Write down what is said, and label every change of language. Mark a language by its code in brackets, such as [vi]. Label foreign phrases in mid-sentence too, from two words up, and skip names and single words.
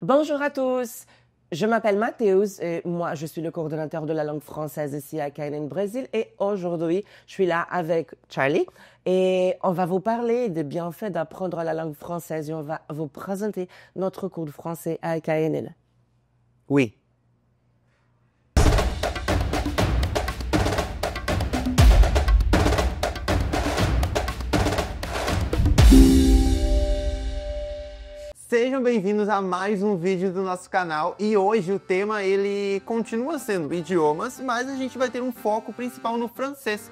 [fr] Bonjour à tous, je m'appelle Mathéus et moi je suis le coordonnateur de la langue française ici à KNN Brésil et aujourd'hui je suis là avec Charlie et on va vous parler des bienfaits d'apprendre la langue française et on va vous présenter notre cours de français à KNN. Oui. [pt] Sejam bem-vindos a mais um vídeo do nosso canal e hoje o tema ele continua sendo idiomas, mas a gente vai ter um foco principal no francês.